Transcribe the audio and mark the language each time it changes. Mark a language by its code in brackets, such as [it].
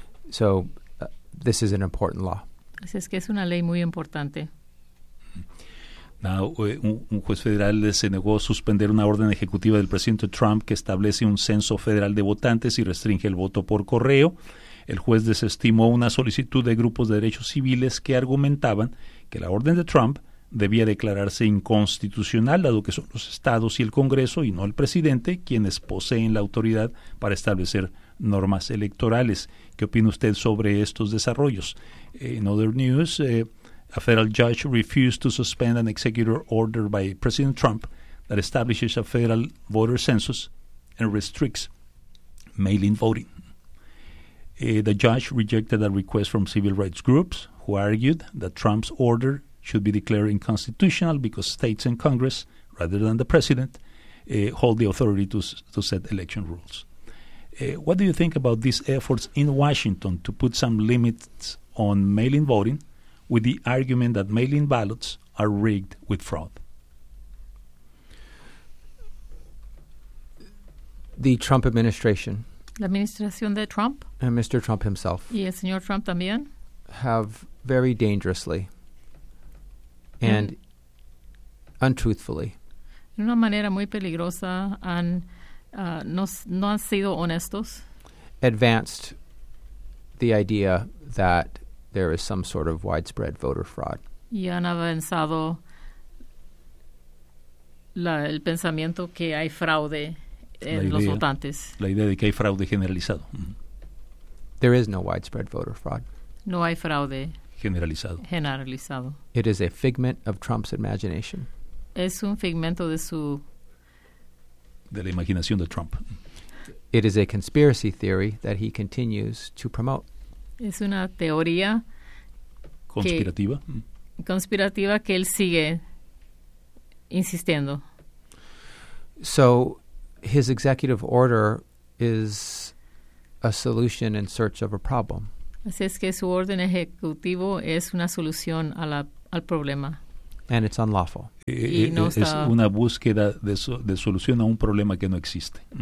[en] So this is an important law. [es] Así es que es una ley muy importante. Now, un juez federal se negó a suspender una orden ejecutiva del presidente Trump que establece un censo federal de votantes y restringe el voto por correo. El juez desestimó una solicitud de grupos de derechos civiles que argumentaban que la orden de Trump debía declararse inconstitucional, dado que son los estados y el Congreso y no el presidente quienes poseen la autoridad para establecer normas electorales. ¿Qué opina usted sobre estos desarrollos? [en] In other news, a federal judge refused to suspend an executive order by President Trump that establishes a federal voter census and restricts mail-in voting. The judge rejected a request from civil rights groups who argued that Trump's order should be declared unconstitutional because states and Congress, rather than the president, hold the authority to set election rules. What do you think about these efforts in Washington to put some limits on mail-in voting with the argument that mail-in ballots are rigged with fraud? The Trump administration. [es] La administración de Trump. [en] And Mr. Trump himself. [es] Y el señor Trump también. [en] Have very dangerously and untruthfully. [es] De una manera muy peligrosa han no han sido honestos. [en] Advanced the idea that there is some sort of widespread voter fraud. [es] Y han avanzado el pensamiento que hay fraude en los votantes. La idea de que hay fraude generalizado. [en] There is no widespread voter fraud. [es] No hay fraude generalizado. Generalizado. [en] It is a figment of Trump's imagination. [es] Es un figmento de su de la imaginación de Trump. [en] It is a conspiracy theory that he continues to promote. [es] Es una teoría conspirativa. Conspirativa que él sigue insistiendo. [en] So his executive order is a solution in search of a problem. [es] Así es que su orden ejecutivo es una solución al problema. [en] And it's unlawful. [es] Es una búsqueda de solución a un problema que no existe.